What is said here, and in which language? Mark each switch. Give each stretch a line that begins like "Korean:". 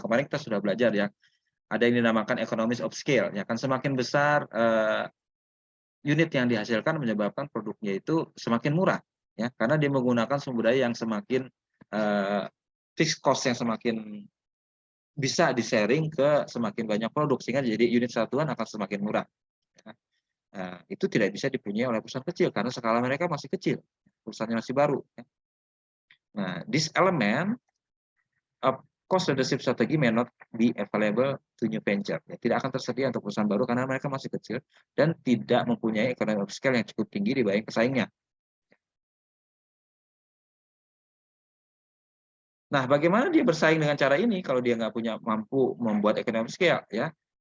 Indonesian: Kemarin kita sudah belajar ya, ada yang dinamakan economies of scale ya kan, semakin besar unit yang dihasilkan menyebabkan produknya itu semakin murah ya, karena dia menggunakan sumber daya yang semakin fixed cost yang semakin bisa di-sharing ke semakin banyak produk, sehingga jadi unit satuan akan semakin murah. Itu tidak bisa dipunyai oleh perusahaan kecil karena skala mereka masih kecil, perusahaannya masih baru.
English: Nah, this element of cost leadership strategy may not be available to new venture.
Indonesian: Ya, tidak akan tersedia untuk perusahaan baru karena mereka masih kecil dan tidak mempunyai economy of scale yang cukup tinggi dibanding pesaingnya. Nah, bagaimana dia bersaing dengan cara ini kalau dia nggak punya mampu membuat economy of scale ya?